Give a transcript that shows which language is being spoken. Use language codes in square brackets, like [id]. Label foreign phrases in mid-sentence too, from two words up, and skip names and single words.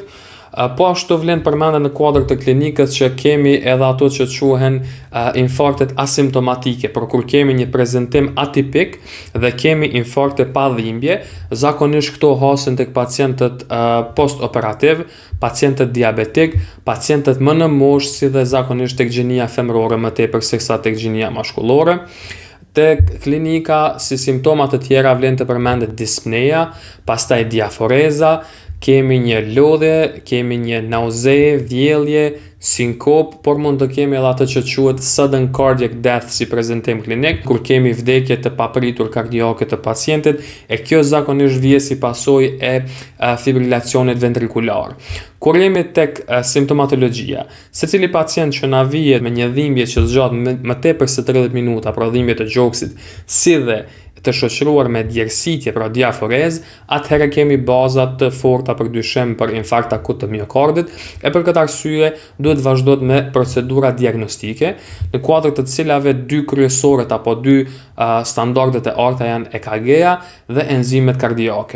[sq] Po ashtu vlen përmendet në kuadër të klinikës që kemi edhe ato që quhen infarktet asimptomatike, por kur kemi një prezantim atipik dhe kemi infarkte pa dhimbje, zakonisht këto hasen tek pacientët post-operativ, pacientët diabetik, pacientët më në moshë, si dhe zakonisht tek gjinia femërore më tepër sesa tek gjinia mashkullore. Tek klinika, si simptoma të tjera vlen të përmendet dispneja, pastaj diaforeza, kemi një lodhje, kemi një nauze, vjellje, sinkop, por mund të kemi edhe atë që quhet [en] sudden cardiac death [sq] si prezantim klinik, kur kemi vdekje të papritur kardiake të pacientit, e kjo zakonisht vije si pasojë e fibrilacionit ventrikular. Kur jemi tek simptomatologjia, secili pacient që na vije me një dhimbje që zgjat më tepër se 30 minuta, pra dhimbje të gjoksit, si dhe të shoqëruar me djersitje, pra diaforez, atëherë kemi bazat të forta për dyshim për infarkt akut të miokardit, e për këtë arsye duhet vazhdohet me procedura diagnostike, në kuadër të cilave dy kryesorët apo dy standardet e arta janë EKG-ja dhe enzimet kardiake.